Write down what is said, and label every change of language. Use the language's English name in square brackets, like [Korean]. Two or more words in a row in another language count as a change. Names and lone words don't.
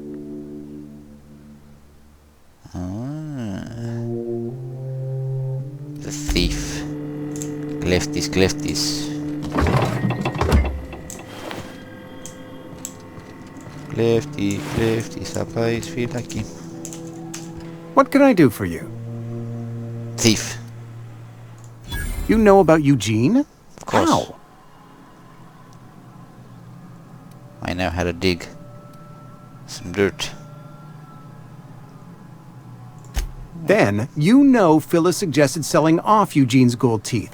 [English] The thief. [Greek] Κλέφτης. Κλέφτης, θα πάει φυλακή. [English] What can I do for you? Thief. You know about Eugene? Of course. How? I know how to dig some dirt. Then, you know Phyllis suggested selling off Eugene's gold teeth.